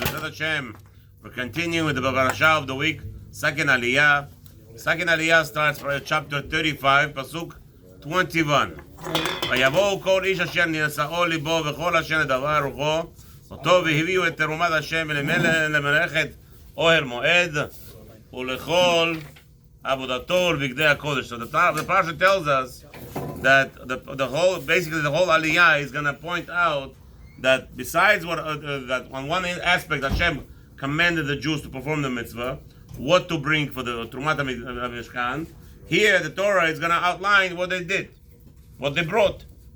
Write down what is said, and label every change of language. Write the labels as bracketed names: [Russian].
[English] B'ezrat Hashem, we're continuing with the Parshat of the week, second Aliya. Second Aliya starts from chapter 35, pasuk 21. [Hebrew] ויבואו כל איש אשר נשאו ליבו וכל אשר נדבה רוחו אותו והביאו את תרומת השם למלאכת אוהל מועד ולכל עבודתו ולבגדי הקודש. [English] So the Parshat tells us that the whole Aliyah is going to point out that besides what that on one aspect Hashem commanded the Jews to perform the mitzvah, what to bring for the Trumat HaMishkan, here the Torah is going to outline what they did, what they brought.